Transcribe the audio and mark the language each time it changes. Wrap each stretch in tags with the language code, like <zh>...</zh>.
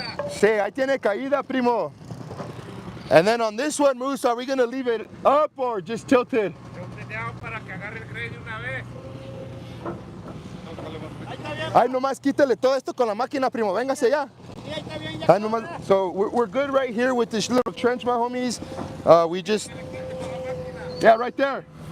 <es>Sí, ahí tiene caída, primo.</es> <en>And then on this one, Moose, are we gonna leave it up or just tilted?</en> <es>Para que agarre el grade de una vez. Ay, nomás quítale todo esto con la máquina, primo. Véngase ya. Ay, nomás.</es> <en>So we're good right here with this little trench, my homies. We just, yeah, right there.</en>